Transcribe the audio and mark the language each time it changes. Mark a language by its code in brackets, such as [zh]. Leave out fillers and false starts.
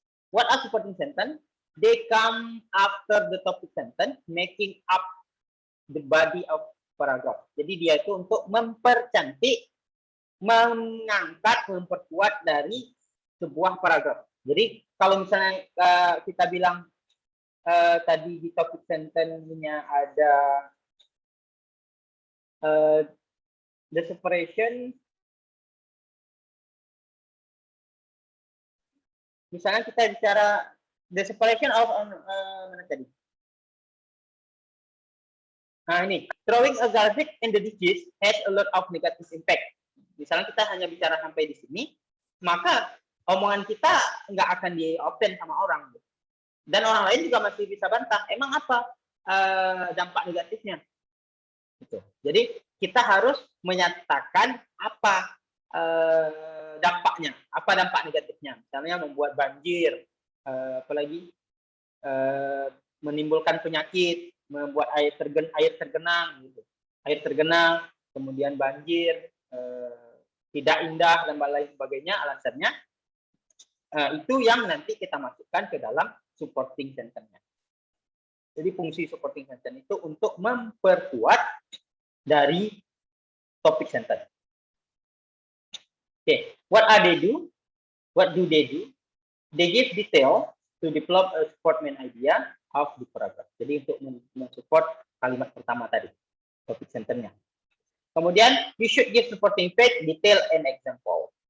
[en] What are supporting sentence? They come after the topic sentence, making up the body of paragraph. [id] Jadi dia itu untuk mempercantik, mengangkat, memperkuat dari sebuah paragraf. Jadi kalau misalnya kita bilang tadi di topic sentence-nya ada the separation, misalnya kita bicara the separation of mana tadi? Nah ini, [en] throwing a garbage in the ditches has a lot of negative impact. [id] Misalnya kita hanya bicara sampai di sini, maka omongan kita nggak akan di-open sama orang. Dan orang lain juga masih bisa bantah, emang apa dampak negatifnya? Gitu. Jadi kita harus menyatakan apa dampaknya, apa dampak negatifnya. Misalnya membuat banjir, apalagi menimbulkan penyakit, membuat air tergenang, gitu. Air tergenang, kemudian banjir, tidak indah dan lain sebagainya. Alasannya itu yang nanti kita masukkan ke dalam supporting sentence-nya. Jadi fungsi supporting sentence itu untuk memperkuat dari topik sentence. [en] Okay, what are they do? What do they do? They give detail to develop a support main idea of the paragraph. [id] Jadi untuk mensupport kalimat pertama tadi, topik sentence-nya. Kemudian [en] you should give supporting fact, detail, and example.